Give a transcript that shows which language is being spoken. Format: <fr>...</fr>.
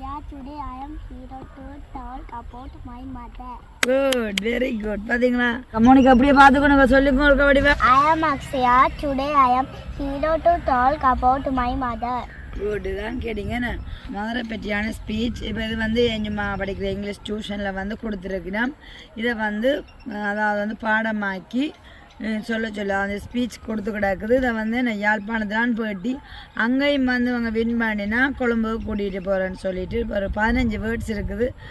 <en>Today I am here to talk about my mother. Good, very good.</en> <ta>பாத்தீங்களா Monica அப்படியே பாத்துக்கணும் சொல்லிக்கோ இருக்க வடிவா.</ta> <en>I am Akshaya. Today I am here to talk about my mother.</en> <ta>Good தான் கேட்டீங்க. மதரை பற்றியான speech இப்போ இது வந்து எங்கம்மா படிக்கிற இங்கிலீஷ் டியூஷனில் வந்து கொடுத்துருக்குன்னா இதை வந்து அதாவது வந்து பாடமாக்கி சொல்ல அந்த ஸ்பீச் கொடுத்து கிடக்குது. இதை வந்து நான் யாழ்ப்பாணத்திலான் போயிட்டு அங்கேயும் வந்து அவங்க வின் பண்ணினா கொழும்புக்கு கூட்டிகிட்டு போகிறேன்னு சொல்லிட்டு ஒரு 15 வேர்ட்ஸ் இருக்குது.</ta>